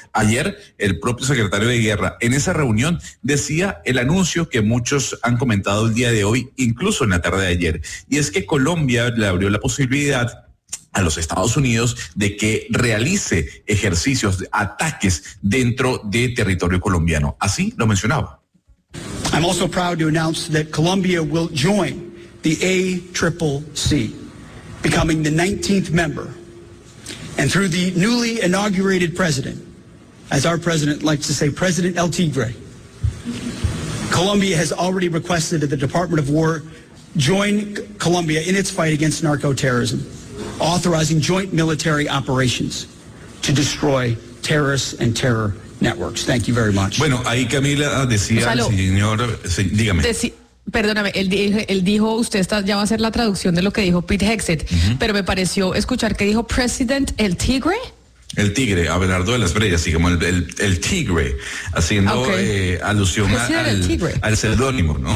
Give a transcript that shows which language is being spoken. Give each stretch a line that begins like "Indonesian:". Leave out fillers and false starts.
Spanish: Ayer, el propio secretario de Guerra en esa reunión decía el anuncio que muchos han comentado el día de hoy, incluso en la tarde de ayer, y es que Colombia le abrió la posibilidad a los Estados Unidos de que realice ejercicios, ataques dentro de territorio colombiano. Así lo mencionaba.
English: I'm also proud to announce that Colombia will join the ACCC, becoming the 19th member. And through the newly inaugurated president, as our president likes to say, President El Tigre, Colombia has already requested that the Department of War join Colombia in its fight against narco-terrorism, authorizing joint military operations to destroy terrorists and terror networks. Thank you very much.
Spanish: Bueno, ahí Camila decía, Gonzalo, el señor, dígame. Perdóname, él dijo, usted está, ya va a hacer la traducción de lo que dijo Pete Hegseth, pero me pareció escuchar que dijo President El Tigre. El Tigre, Abelardo de las Brellas, así como el Tigre, haciendo alusión al seudónimo, ¿no?